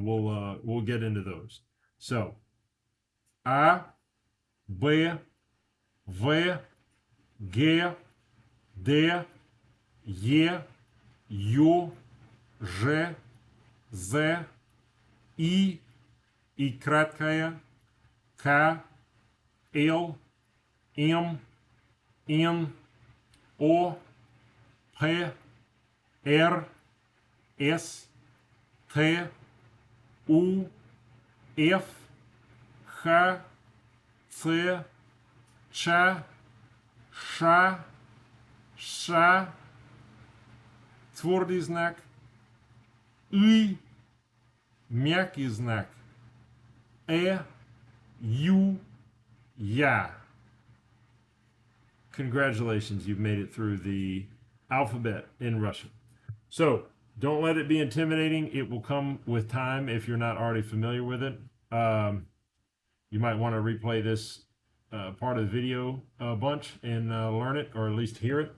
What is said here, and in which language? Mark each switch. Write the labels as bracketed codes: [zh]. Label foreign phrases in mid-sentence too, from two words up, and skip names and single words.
[en] We'll get into those. So, A, B, V, [ru] G, D, Е, Ю, Ж, З, И краткая, К, Л, М, Н, О, П, Р, С, Т, У, Ф, Х, Ц, Ч, Ш, Ш, твердый знак, И, мягкий знак, Ю, Я. [en] Congratulations, you've made it through the alphabet in Russian. So don't let it be intimidating. It will come with time if you're not already familiar with it. You might want to replay this part of the video a bunch and learn it, or at least hear it.